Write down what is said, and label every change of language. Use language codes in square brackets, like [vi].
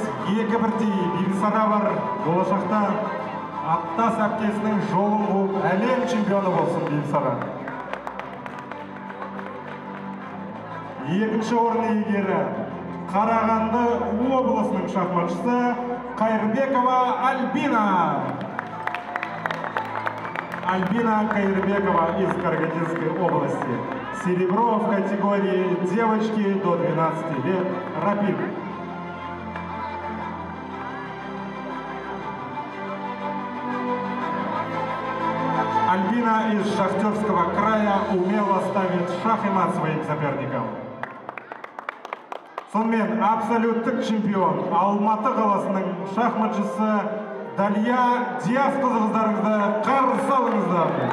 [kk] Екі бірдей Бибисара бар. Болашақта аттас әпкесінің жолын қуып әлем чемпионы болсын Бибисара. Екінші орын иегері Қарағанды облысының шахматшысы Қайырбекова Альбина. [ru] Альбина Кайырбекова из Карагандинской области. Серебро в категории девочки до 12 лет рапид. Альбина из Шахтерского края умело ставит шах и мат своим соперникам. [kk] Сонымен, абсолюттік чемпион Алматы қаласының шахматшысы Далья Диас қыздарыңызды қарсы алыңыздар.